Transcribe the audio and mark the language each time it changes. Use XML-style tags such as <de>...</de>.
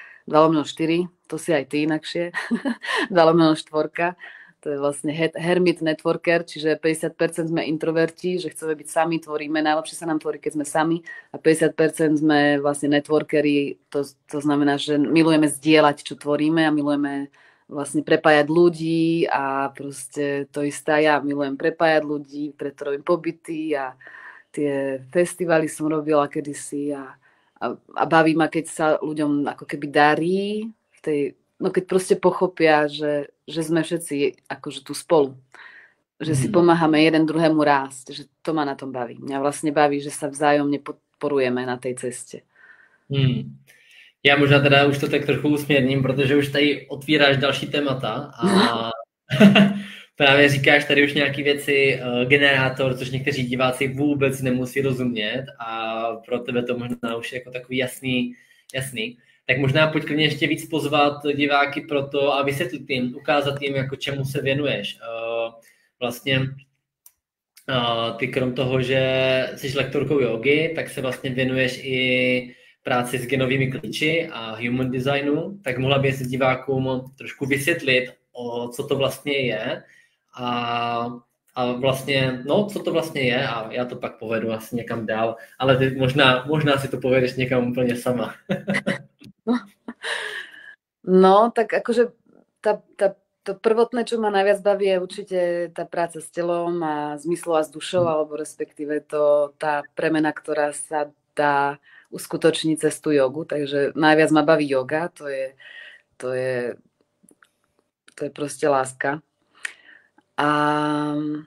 <sk>2/4, to si aj ty inakšie, 2/4, to je vlastne hermit networker, čiže 50% sme introverti, že chceme byť sami, tvoríme, najlepšie sa nám tvorí, keď sme sami a 50% sme vlastne networkeri, to znamená, že milujeme zdieľať, čo tvoríme a milujeme vlastne prepájať ľudí a proste to isté ja milujem prepájať ľudí, preto robím pobyty a tie festivaly som robila kedysi a baví ma, keď sa ľuďom ako keby darí v tej, no keď proste pochopia, že sme všetci akože tu spolu. Že si pomáhame jeden druhému rásť. Že to ma na tom baví. Mňa vlastne baví, že sa vzájomne podporujeme na tej ceste.</sk> <cs>Já možná teda už to tak trochu usměrním, protože už tady otvíráš další témata a právě říkáš tady už nějaké věci, generátor, což někteří diváci vůbec nemusí rozumět a pro tebe to možná už je jako takový jasný. Tak možná pojď klidně ještě víc pozvat diváky pro to a vysvětlit jim, ukázat jim, jako čemu se věnuješ. Vlastně ty krom toho, že jsi lektorkou jogy, tak se vlastně věnuješ i práci s genovými klíči a human designu, tak mohla by se divákům trošku vysvětlit, co to vlastně je a vlastně, no, co to vlastně je a já to pak povedu asi někam dál, ale ty možná si to povedeš někam úplně sama.</cs> <sk>No, tak akože to prvotné, čo ma najviac baví, je určite tá práca s telom a s myslou a s dušou, alebo respektíve tá premena, ktorá sa dá uskutočniť cez tú jogu, takže najviac ma baví joga, to je proste láska. A</sk>